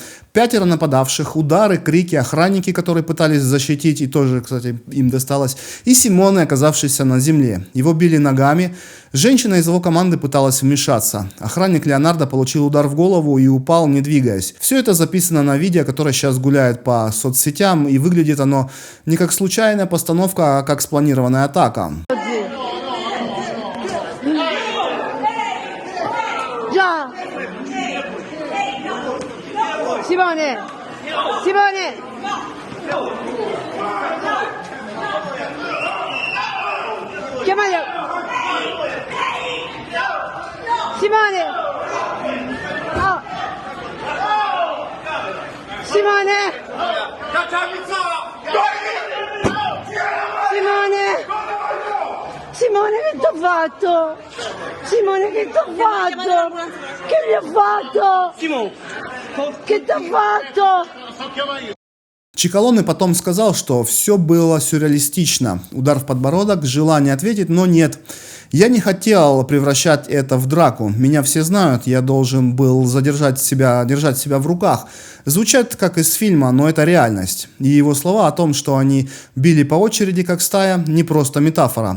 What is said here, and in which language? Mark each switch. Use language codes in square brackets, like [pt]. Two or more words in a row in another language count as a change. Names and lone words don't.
[ru] 5 нападавших, удары, крики, охранники, которые пытались защитить, и тоже, кстати, им досталось, и Симоне, оказавшийся на земле. Его били ногами. Женщина из его команды пыталась вмешаться. Охранник Леонардо получил удар в голову и упал, не двигаясь. Все это записано на видео, которое сейчас гуляет по соцсетям, и выглядит оно не как случайная постановка, а как спланированная атака. [it] Simone! Simone! Chiamaglia! Simone! Oh. Simone! Simone! fatto? Simone, che t'ho fatto? Che mi ha fatto? Che t'ho fatto? [ru] Чикалоне потом сказал, что все было сюрреалистично. Удар в подбородок, желание ответить, но нет. Я не хотел превращать это в драку. Меня все знают, я должен был держать себя в руках. Звучит как из фильма, но это реальность. И его слова о том, что они били по очереди как стая, не просто метафора.